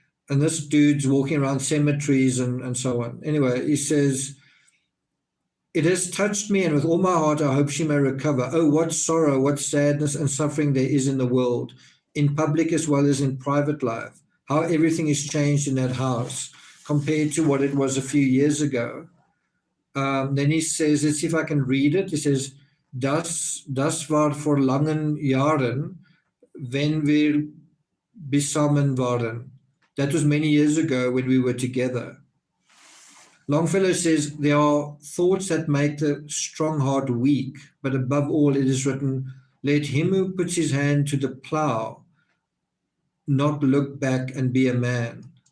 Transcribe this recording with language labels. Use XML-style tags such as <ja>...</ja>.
<en>And this dude's walking around cemeteries and so on. Anyway, he says, it has touched me, and with all my heart, I hope she may recover. Oh, what sorrow, what sadness and suffering there is in the world, in public as well as in private life. How everything is changed in that house compared to what it was a few years ago. Then he says, let's see if I can read it.</en> <de>He says, das war vor langen Jahren, wenn wir beisammen waren.</de> <en>That was many years ago when we were together. Longfellow says, there are thoughts that make the strong heart weak, but above all it is written, let him who puts his hand to the plow not look back and be a man.</en>